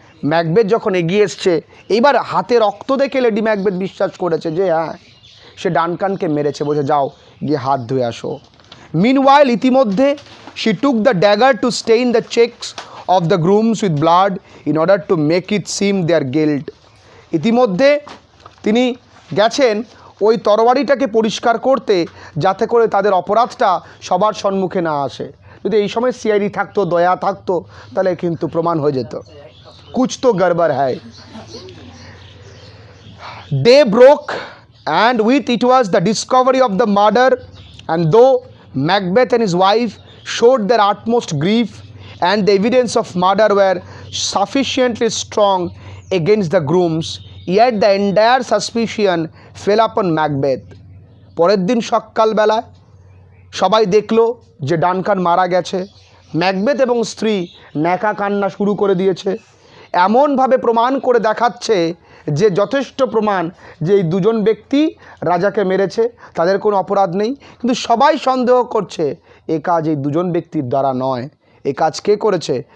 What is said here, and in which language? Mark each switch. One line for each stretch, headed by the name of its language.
Bangla: Macbeth যখন এগিয়ে এসছে, এইবার হাতে রক্ত দেখে লেডি ম্যাকবেথ বিশ্বাস করেছে যে হ্যাঁ সে ডানকানকে মেরেছে, বলছে যাও গিয়ে হাত ধুয়ে আসো।
English: meanwhile,
Bangla: ইতিমধ্যে
English: she took the dagger to stain the checks of the grooms with blood in order to make it seem their guilt.
Bangla: ইতিমধ্যে তিনি গেছেন ওই তরবারিটাকে পরিষ্কার করতে, যাতে করে তাদের অপরাধটা সবার সম্মুখে না আসে। যদি এই সময় সিআইডি থাকতো, দয়া থাকতো, তাহলে কিন্তু প্রমাণ হয়ে যেত
Hindi: কুছ তো গড়বড় হ্যায়।
English: Day broke and with it was the discovery of the murder, and though Macbeth and his wife showed their utmost grief and the evidence of murder were sufficiently strong against the grooms, yet the entire suspicion fell upon Macbeth.
Bangla: পরের দিন সকালবেলায় সবাই দেখলো যে Duncan মারা গেছে। Macbeth এবং স্ত্রী ন্যাকা কান্না শুরু করে দিয়েছে, এমনভাবে প্রমাণ করে দেখাচ্ছে যে যথেষ্ট প্রমাণ যে এই দুজন ব্যক্তি রাজাকে মেরেছে, তাদের কোনো অপরাধ নেই, কিন্তু সবাই সন্দেহ করছে এ কাজ এই দুজন ব্যক্তির দ্বারা নয়, এ কাজ কে করেছে?